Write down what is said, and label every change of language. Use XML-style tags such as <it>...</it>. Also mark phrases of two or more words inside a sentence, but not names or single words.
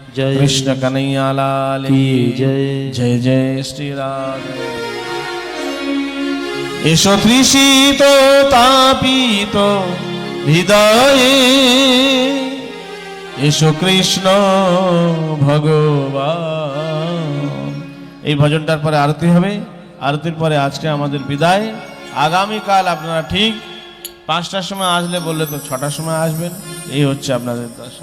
<hi>जय कृष्ण कन्हैया लाल की जय।</hi> <bn>जय जय श्री राम। এষো তৃষিত তাপিত হৃদয়ে এসো কৃষ্ণ ভগবান। এই ভজনটার পরে আরতি হবে, আরতির পরে আজকে আমাদের বিদায়। আগামীকাল আপনারা ঠিক 5টার সময় আসলে বললে তো 6টার সময় আসবেন, এই হচ্ছে আপনাদের দশা।</bn>